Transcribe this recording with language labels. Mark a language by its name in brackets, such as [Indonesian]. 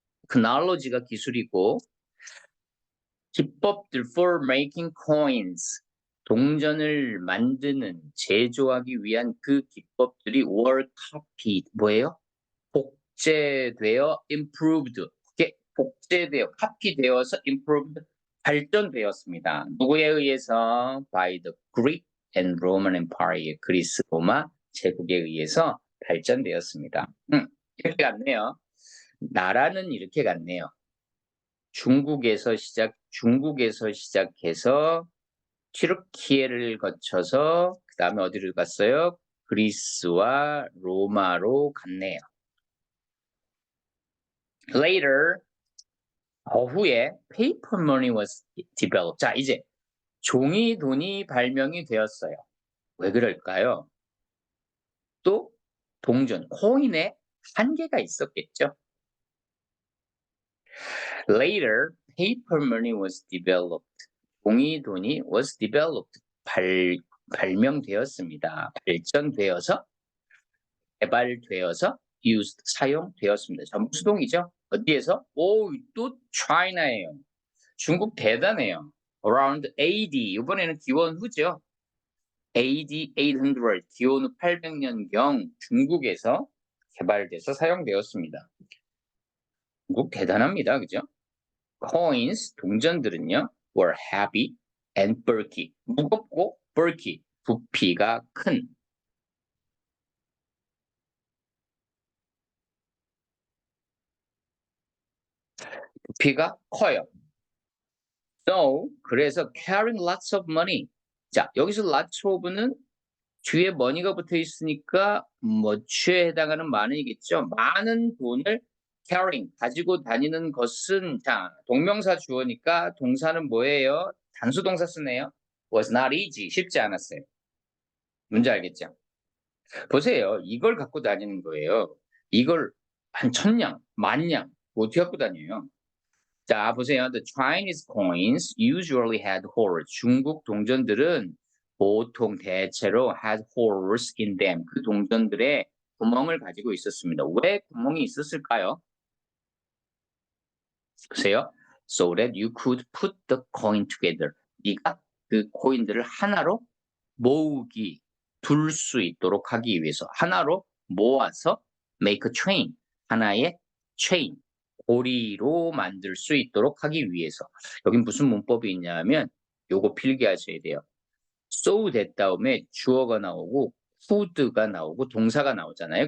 [Korean] knowledge가 기술이고 기법들 [English] for making coins, [Korean] 동전을 만드는, 제조하기 위한 그 기법들이 [English] were copied, [Korean] 뭐예요? 복제되어 improved, 그게 복제되어, 카피되어서 improved, 발전되었습니다. 누구에 의해서? [English] By the Greek and Roman Empire, [Korean] 그리스 로마 제국에 의해서 발전되었습니다. 이렇게 갔네요. 나라는 이렇게 갔네요. 중국에서 시작해서 튀르키예를 거쳐서 그 다음에 어디를 갔어요? 그리스와 로마로 갔네요. [English] Later, [Korean] 후에 [English] paper money was developed. [Korean] 자, 이제 종이 돈이 발명이 되었어요. 왜 그럴까요? 또 동전, 코인에 한계가 있었겠죠. [English] Later, paper money was developed. [Korean] 종이 돈이 [English] was developed. [Korean] 발명되었습니다. 발전되어서, 개발되어서 used, 사용되었습니다. 전부 수동이죠. 어디에서? 또 China예요. 중국 대단해요. Around AD, 이번에는 기원 후죠. AD 800, 기원 후 800년경 중국에서 개발돼서 사용되었습니다. 중국 대단합니다. 그죠? [English] coins, [Korean] 동전들은요, [English] were heavy and bulky. [Korean] 무겁고 bulky, 부피가 큰. 부피가 커요. [English] So, [Korean] 그래서 [English] carrying lots of money. [Korean] 자, 여기서 lots of는 뒤에 money가 붙어 있으니까 뭐에 해당하는 많은이겠죠. 많은 돈을 carrying, 가지고 다니는 것은, 자, 동명사 주어니까 동사는 뭐예요? 단수 동사 쓰네요. [English] was not easy, [Korean] 쉽지 않았어요. 문제 알겠죠? 보세요. 이걸 갖고 다니는 거예요. 이걸 한 1000냥, 10,000냥 어떻게 갖고 다녀요? 자, 보세요. [English] The Chinese coins usually had holes. [Korean] 중국 동전들은 보통 대체로 [English] had holes in them. [Korean] 그 동전들의 구멍을 가지고 있었습니다. 왜 구멍이 있었을까요? 보세요. [English] So that you could put the coin together. [Korean] 네가 그 코인들을 하나로 모으기, 둘 수 있도록 하기 위해서 하나로 모아서 [English] make a chain, [Korean] 하나의 chain, 고리로 만들 수 있도록 하기 위해서. 여긴 무슨 문법이 있냐면 요거 필기하셔야 돼요. so that 다음에 주어가 나오고 would가 나오고 동사가 나오잖아요.